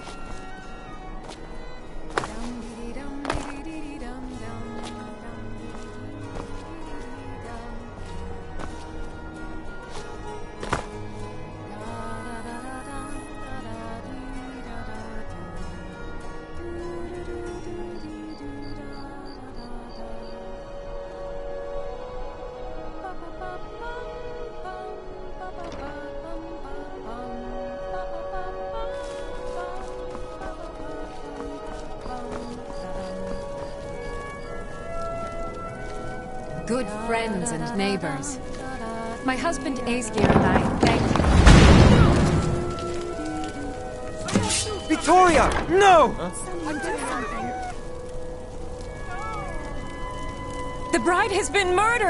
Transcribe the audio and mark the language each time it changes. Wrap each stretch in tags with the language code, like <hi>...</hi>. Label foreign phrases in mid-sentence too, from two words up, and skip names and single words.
<en>Dum dee dum dee dee dum dum dum dee dum. Da da da da da da dee da da do. Do do do do do da da da. Ba ba ba bum bum ba ba ba bum bum bum ba ba ba bum bum ba ba ba bum bum. Good friends and neighbors. My husband Aesgir and I thank you. Victoria! No! The bride has been murdered!</en>